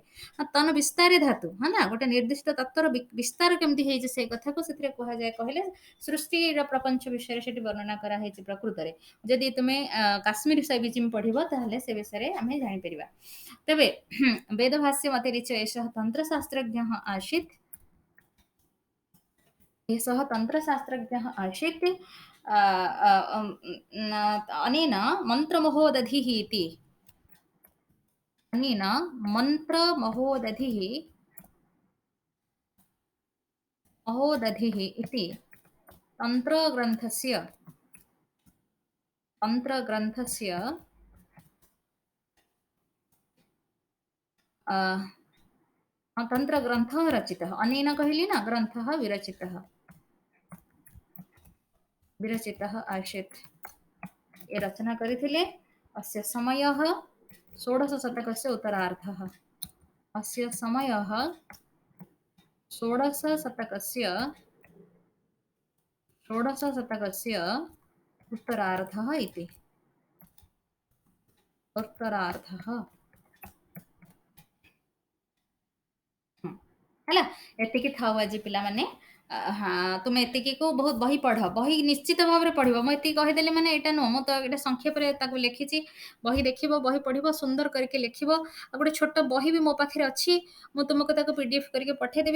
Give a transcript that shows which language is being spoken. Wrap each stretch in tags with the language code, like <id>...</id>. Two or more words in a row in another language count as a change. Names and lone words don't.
<or>ତନ ବିସ୍ତାରେ ଧାତୁ ହଁ ନା, ଗୋଟେ ନିର୍ଦ୍ଦିଷ୍ଟ ତତ୍ତ୍ୱର ବିସ୍ତାର କେମିତି ହେଇଛି ସେଇ କଥାକୁ ସେଥିରେ କୁହାଯାଏ କହିଲେ ସୃଷ୍ଟିର ପ୍ରପଞ୍ଚ ବିଷୟରେ ସେଠି ବର୍ଣ୍ଣନା କରାହେଇଛି ପ୍ରକୃତରେ। ଯଦି ତୁମେ କାଶ୍ମୀର ଶୈବିଜିମ୍ ପଢିବ ତାହେଲେ ସେ ବିଷୟରେ ଆମେ ଜାଣିପାରିବା।</or> <sa>ତେବେ ବେଦଭାଷ୍ୟ ମତିରିଚ୍ୟ ଏଷः ତନ୍ତ୍ରଶାସ୍त्रज्ञः आसीत्। एषः तन्त्रशास्त्रज्ञः आसीत्। अनेन मन्त्रमहोदधिः इति, अनेन मन्त्रमहोदधिः इति तन्त्रग्रन्थस्य तन्त्रग्रन्थस्य अ, तन्त्रग्रन्थः रचितः।</sa> <or>ଅନେନ କହଲୀ ନା,</or> <sa>ग्रन्थः विरचितः आसीत्।</sa> <or>ଯେ ରଚନା କରିଥିଲେ।</or> <sa>अस्य समयः षोडशशतकस्य उत्तरार्धः। अस्य समयः षोडशशतकस्य उत्तरार्धः इति।</sa> <or>उत्तरार्धः। ହେଲା, ଏତିକି ଥାଉ ଆଜି ପିଲାମାନେ। ହଁ, ତୁମେ ଏତିକିକୁ ବହୁତ ବହି ପଢ଼, ବହି ନିଶ୍ଚିତ ଭାବରେ ପଢ଼ିବ। ମୁଁ ଏତିକି କହିଦେଲି ମାନେ ଏଇଟା ନୁହଁ, ମୁଁ ତ ଏଇଟା ସଂକ୍ଷେପରେ ତାକୁ ଲେଖିଛି। ବହି ଦେଖିବ, ବହି ପଢ଼ିବ, ସୁନ୍ଦର କରିକି ଲେଖିବ। ଆଉ ଗୋଟେ ଛୋଟ ବହି ବି ମୋ ପାଖରେ ଅଛି, ମୁଁ ତୁମକୁ ତାକୁ PDF କରିକି ପଠେଇଦେବି।</or>